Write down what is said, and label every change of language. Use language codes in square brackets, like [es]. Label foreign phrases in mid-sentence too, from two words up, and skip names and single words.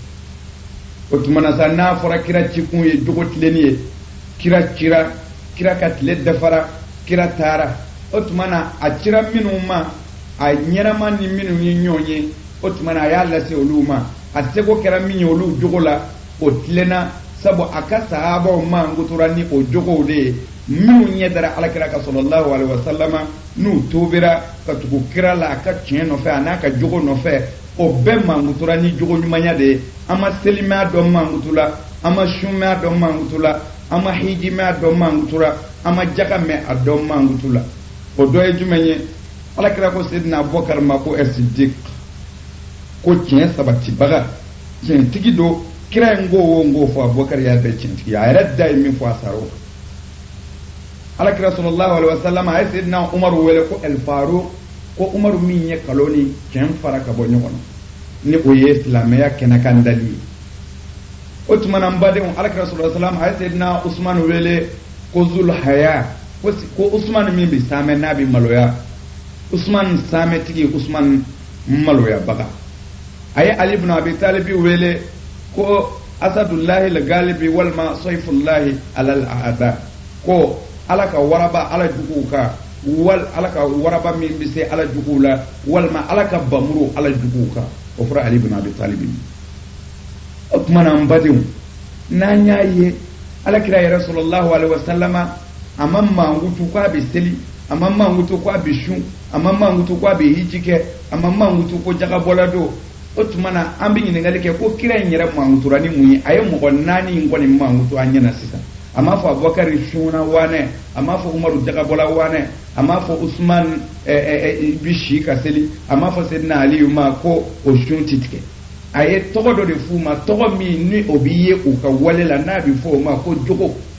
[bm] o tumana sa n'a fɔra kira cikun ye jogo tilenni ye kira ka tile dafara kira taara o tumana a cira minnu ma a ɲɛnama ni minnu ye ɲɔgɔn ye o tumana a y'a lase olu ma a seko kɛra min ye olu jogo la o tilenna sabu a ka sahabaw mankutura ni o jogow de ye minnu ɲɛ dara alakira ka sallallahu [ar] عليه وسلم [bm] n'u tobira ka tugu kira la a ka tiɲɛ nɔfɛ a n'a ka jogo nɔfɛ o bɛɛ mankutura ni jogo ɲumanya de ye an ma selimaya dɔn mankutula an ma sunmaya dɔn mankutula an ma hijimaya dɔn mankutura an ma jaga mɛn a dɔn mankutula o dɔ ye jumɛn ye alakira ko Seydina Abubakar ma ko Siddiq ko tiɲɛ sabatibaga tiɲɛtigi don kira ye ngo fɔ Abubakar y'a bɛɛ tiɲɛtigi a yɛrɛ da ye min fɔ a sara o alakira [ar] صلى الله عليه وسلم [bm] a ye Seydina Umar wele ko El Faruq ko Umar min ye kalo ni tiɲɛ fara ka bɔ ɲɔgɔn na ni o ye silamɛya kɛnɛkan dali ye o tuma na n badenw alakira [ar] صلى الله عليه وسلم [bm] a ye Seydina Usman wele ko Zul Haya ko Usman min bi saamɛ n'a bi maloya Usman saamɛtigi Usman maloya baga a ye Ali ibn Abi Talib wele ko [ar] أسد الله الغالب [bm] walma [ar] سيف الله على الأعداء [bm] ko ala ka waraba ala jugu ka wal ala ka waraba min bi se ala jugu la walma ala ka bamuru ala jugu ka o fara Ali ibn Abi Talib o tuma na n badenw n'an y'a ye alakira yɛrɛ [ar] صلى الله عليه وسلم [bm] a ma mankutu ko a bɛ seli a ma mankutu ko a bɛ sun a ma mankutu ko a bɛ hiji kɛ a ma mankutu ko jagabɔla don o tuma na an bɛ ɲininkali kɛ ko kira in yɛrɛ mankutura ni mun ye a ye mɔgɔ 4 in kɔni mankutu an ɲɛna sisan a m'a fɔ Abubakar sunna wanɛ a m'a fɔ Umaru jagabɔla wanɛ a m'a fɔ Usman bi si ka seli a m'a fɔ Seydina Ali ma ko o sun ti tigɛ a ye tɔgɔ dɔ de f'u ma tɔgɔ min ni o bɛ ye u ka wale la n'a bɛ fɔ o ma ko jogo